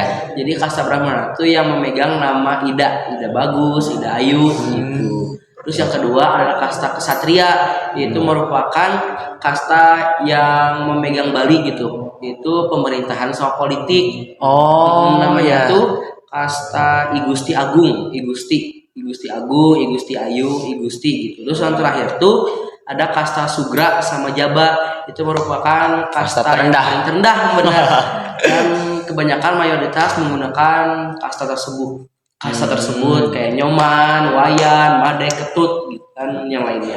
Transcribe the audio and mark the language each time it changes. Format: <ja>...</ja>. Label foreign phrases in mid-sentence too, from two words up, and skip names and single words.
<id>Jadi kasta Brahmana itu yang memegang nama Ida Bagus, Ida Ayu gitu. Terus yang kedua adalah kasta kesatria, yaitu merupakan kasta yang memegang Bali gitu. Itu pemerintahan sama politik. Oh, Namanya ya. itu kasta I Gusti Agung, I Gusti Agung, I Gusti Ayu, I Gusti gitu. Terus yang terakhir tuh ada kasta Sugra sama Jaba, itu merupakan Kasta kasta yang terendah. paling terendah benar. Dan kebanyakan mayoritas menggunakan kasta tersebut. Kasta tersebut kayak Nyoman, Wayan, Made, Ketut gitu kan yang lainnya.</id>